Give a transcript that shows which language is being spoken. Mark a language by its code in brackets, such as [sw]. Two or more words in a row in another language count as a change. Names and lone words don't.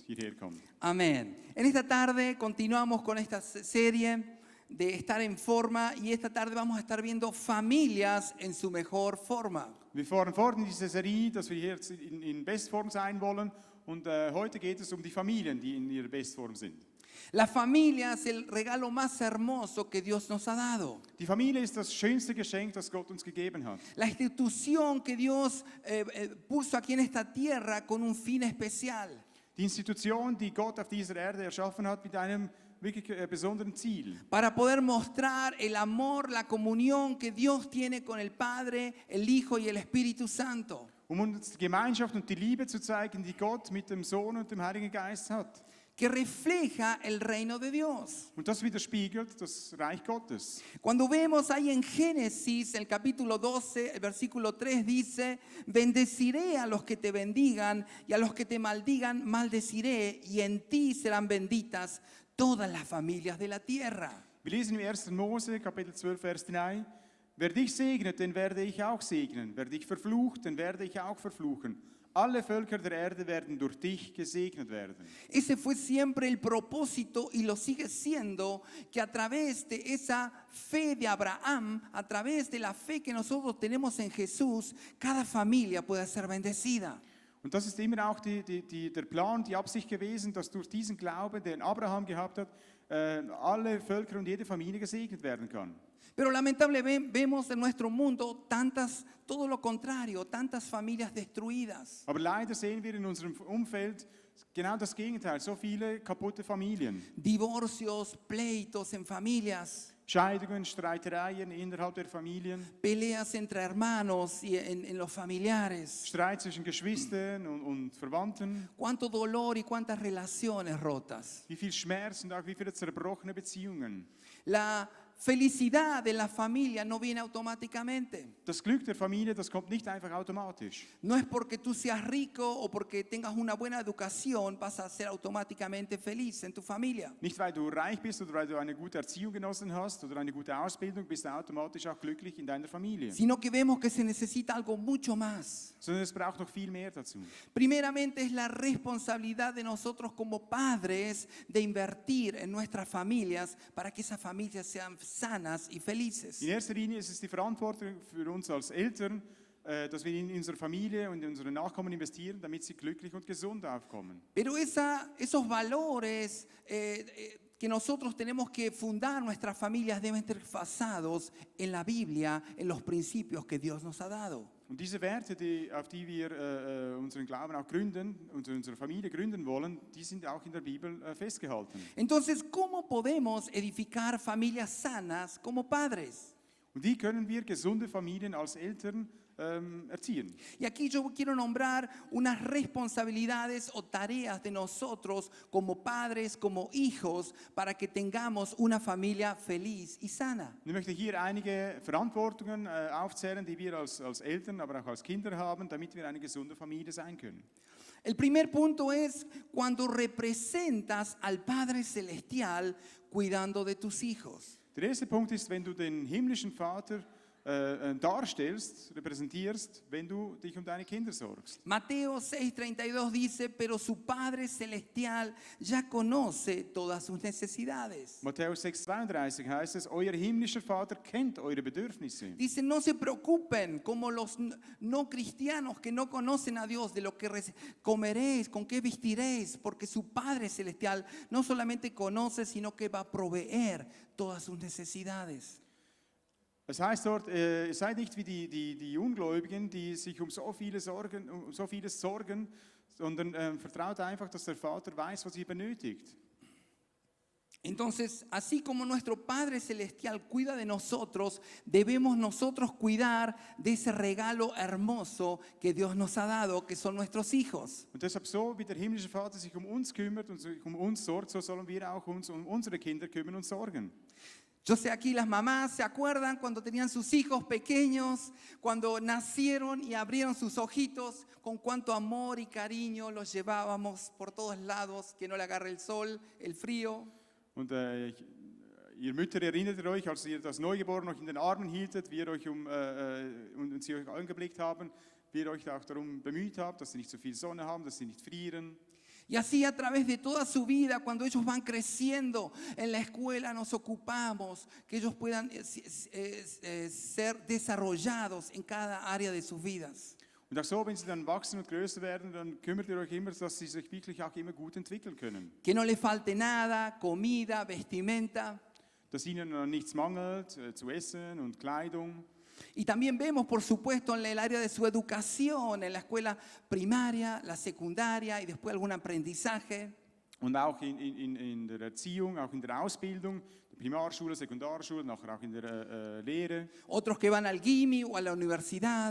[de] näher kommt. [es] Amén. En esta tarde continuamos con esta serie de estar en forma y esta tarde vamos a estar viendo familias en su mejor forma. [de] Wir fahren fort in dieser Serie, dass wir hier jetzt in Bestform sein wollen und heute geht es um die Familien, die in ihrer Bestform sind. [es] La familia es el regalo más hermoso que Dios nos ha dado. [de] Die Familie ist das schönste Geschenk, das Gott uns gegeben hat. [es] La institución que Dios puso aquí en esta tierra con un fin especial. [de] Die Institution, die Gott auf dieser Erde erschaffen hat mit einem wirklich besonderen Ziel. [es] Para poder mostrar el amor, la comunión que Dios tiene con el Padre, el Hijo y el Espíritu Santo. [de] Uns die Gemeinschaft und die Liebe zu zeigen, die Gott mit dem Sohn und dem Heiligen Geist hat. [es] Que refleja el reino de Dios. [de] Und das widerspiegelt das Reich Gottes. [es] Cuando vemos ahí en Génesis, el capítulo 12, el versículo 3 dice, bendeciré a los que te bendigan y a los que te maldigan maldeciré y en ti serán benditas todas las familias de la tierra. [de] Wir lesen im 1. Mose, Kapitel 12, Vers 3, wer dich segnet, den werde ich auch segnen. Wer dich verflucht, den werde ich auch verfluchen. Alle Völker der Erde werden durch dich gesegnet werden. [es] Ese fue siempre el propósito y lo sigue siendo, que a través de esa fe de Abraham, a través de la fe que nosotros tenemos en Jesús, cada familia pueda ser bendecida. [de] Und das ist immer auch der Plan, die Absicht gewesen, dass durch diesen Glauben, den Abraham gehabt hat, alle Völker und jede Familie gesegnet werden kann. [es] Pero lamentablemente vemos en nuestro mundo todo lo contrario, tantas familias destruidas. [de] Aber leider sehen wir in unserem Umfeld genau das Gegenteil, so viele kaputte Familien. [es] Divorcios, pleitos en familias. [de] Scheidungen, Streitereien innerhalb der Familien. [es] Peleas entre hermanos y en los familiares. [de] Streit zwischen Geschwistern und Verwandten. [es] Cuánto dolor y cuántas relaciones rotas. [de] Wie viel Schmerz und auch wie viele zerbrochene Beziehungen. [es] La felicidad de la familia no viene automáticamente. [de] Das Glück der Familie, das kommt nicht einfach automatisch. [es] No es porque tú seas rico o porque tengas una buena educación vas a ser automáticamente feliz en tu familia. [de] Nicht weil du reich bist oder weil du eine gute Erziehung genossen hast oder eine gute Ausbildung, bist du automatisch auch glücklich in deiner Familie. [es] Sino que vemos que se necesita algo mucho más. [de] Sondern es braucht noch viel mehr dazu. [es] Primeramente es la responsabilidad de nosotros como padres de invertir en nuestras familias para que esas familias sean sanas y felices. [de] In erster Linie ist es die Verantwortung für uns als Eltern, dass wir in unsere Familie und in unsere Nachkommen investieren, damit sie glücklich und gesund aufkommen. [es] Pero esos valores que nosotros tenemos que fundar nuestras familias deben estar basados en la Biblia, en los principios que Dios nos ha dado. [de] Und diese Werte, auf die wir unseren Glauben auch gründen, unsere Familie gründen wollen, die sind auch in der Bibel festgehalten. [es] Entonces, ¿cómo podemos edificar familias sanas como padres? [de] Und wie können wir gesunde Familien als Eltern erziehen? [es] Y aquí yo quiero nombrar unas responsabilidades o tareas de nosotros como padres, como hijos, para que tengamos una familia feliz y sana. [de] Ich möchte hier einige Verantwortungen aufzählen, die wir als Eltern, aber auch als Kinder haben, damit wir eine gesunde Familie sein können. [es] El primer punto es cuando representas al Padre Celestial cuidando de tus hijos. [de] Der erste Punkt ist, wenn du den himmlischen Vater darstellst, repräsentierst, wenn du dich um deine Kinder sorgst. [es] Mateo 6:32 dice, pero su Padre Celestial ya conoce todas sus necesidades. [de] Matthäus 6,32 heißt es, euer himmlischer Vater kennt eure Bedürfnisse. [es] Dice, no se preocupen como los no cristianos que no conocen a Dios de lo que comeréis, con qué vestiréis, porque su Padre Celestial no solamente conoce, sino que va a proveer todas sus necesidades. [de] Es heißt dort, seid nicht wie die Ungläubigen, die sich um so vieles sorgen, sondern vertraut einfach, dass der Vater weiß, was ihr benötigt. [es] Entonces, así como nuestro Padre Celestial cuida de nosotros, debemos nosotros cuidar de ese regalo hermoso que Dios nos ha dado, que son nuestros hijos. [de] Und deshalb, so wie der himmlische Vater sich um uns kümmert und sich um uns sorgt, so sollen wir auch uns um unsere Kinder kümmern und sorgen. [es] Yo sé aquí las mamás se acuerdan cuando tenían sus hijos pequeños, cuando nacieron y abrieron sus ojitos, con cuánto amor y cariño los llevábamos por todos lados, que no le agarre el sol, el frío. [de] Und ihr Mütter erinnert euch, als ihr das Neugeborene noch in den Armen hieltet, wie ihr euch und sie euch angeblickt haben, wie ihr euch auch darum bemüht habt, dass sie nicht so viel Sonne haben, dass sie nicht frieren. [es] Y así a través de toda su vida, cuando ellos van creciendo en la escuela, nos ocupamos que ellos puedan ser desarrollados en cada área de sus vidas. [de] Und auch so, wenn sie dann wachsen und größer werden, dann kümmert ihr euch immer, dass sie sich wirklich auch immer gut entwickeln können. [es] Que no les falte nada, comida, vestimenta. [de] Dass ihnen an nichts mangelt, zu essen und Kleidung. [es] Y también vemos, por supuesto, en el área de su educación, en la escuela primaria, la secundaria y después algún aprendizaje. [de] Und auch in der Erziehung, auch in der Ausbildung, der Primarschule, Sekundarschule, nachher auch in der Lehre. [es] Otros que van al GIMI o a la universidad.